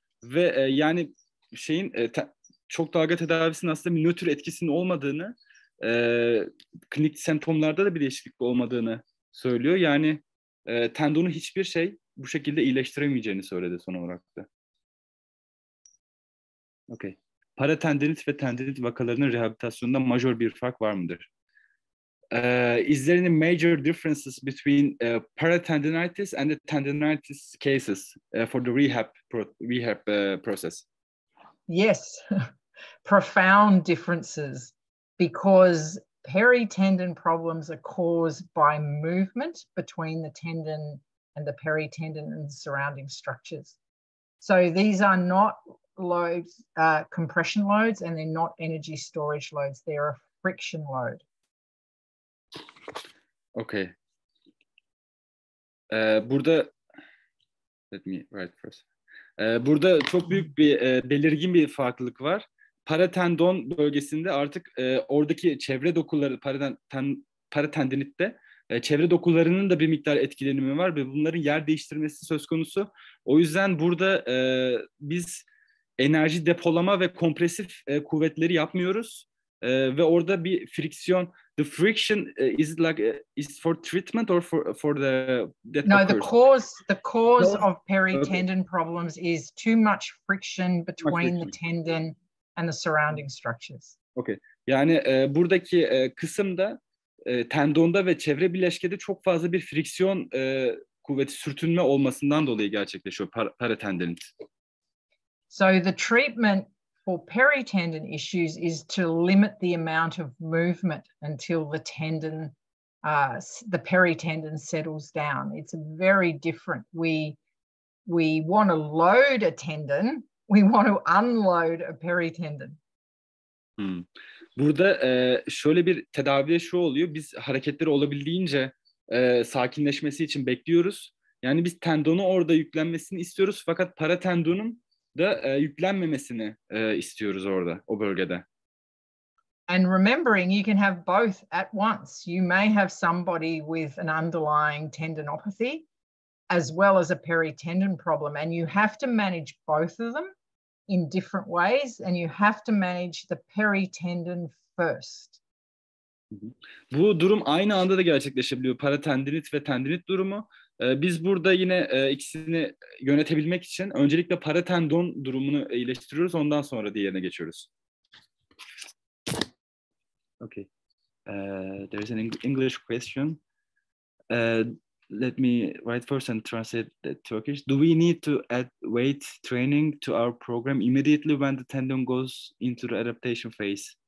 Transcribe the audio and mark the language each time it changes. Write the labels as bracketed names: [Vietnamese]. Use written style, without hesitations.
[Turkish] Ve yani çok dalga tedavisinin aslında bir nötr etkisinin olmadığını, klinik semptomlarda da bir değişiklik olmadığını söylüyor. Yani tendonu hiçbir şey bu şekilde iyileştiremeyeceğini söyledi son olarak da. Okay. Paratendinit ve tendinit vakalarının rehabilitasyonunda majör bir fark var mıdır? [English] Is there any major differences between paratendinitis and the tendinitis cases for the rehab process? Yes, profound differences, because peritendon problems are caused by movement between the tendon and the peritendon and the surrounding structures. So these are not loads, compression loads, and they're not energy storage loads. They're a friction load. Okay. [Turkish] Burada [English] let me write first. [Turkish] Burada çok büyük bir belirgin bir farklılık var. Paratendon bölgesinde artık oradaki çevre dokuları, paratendinitte çevre dokularının da bir miktar etkilenimi var ve bunların yer değiştirmesi söz konusu. O yüzden burada biz enerji depolama ve kompresif kuvvetleri yapmıyoruz ve orada bir friksiyon. [English] The friction is for treatment or for that No, occurs? the cause of peritendon problems is too much friction between the tendon and the surrounding structures. Okay. [Turkish] Yani buradaki kısımda tendonda ve çevre bileşkede çok fazla bir friksiyon kuvveti, sürtünme olmasından dolayı gerçekleşiyor paratendinit. [English] So the treatment for peritendon issues is to limit the amount of movement until the tendon the peritendon settles down. It's very different. We want to load a tendon. We want to unload a peritendon. [Turkish] Burada şöyle bir tedaviye şu oluyor. Biz hareketleri olabildiğince sakinleşmesi için bekliyoruz. Yani biz tendonu orada yüklenmesini istiyoruz. Fakat paratendonun da yüklenmemesini istiyoruz orada, o bölgede. [English] And remembering you can have both at once. You may have somebody with an underlying tendinopathy as well as a peritendon problem, and you have to manage both of them in different ways, and you have to manage the peritendon first. [Turkish] Bu durum aynı anda da gerçekleşebiliyor. Paratendinit ve tendinit durumu. Biz burada yine ikisini yönetebilmek için öncelikle paratendon durumunu iyileştiriyoruz. Ondan sonra diğerine geçiyoruz. [English] Okay. There is an English question. Let me write first and translate the Turkish. Do we need to add weight training to our program immediately when the tendon goes into the adaptation phase?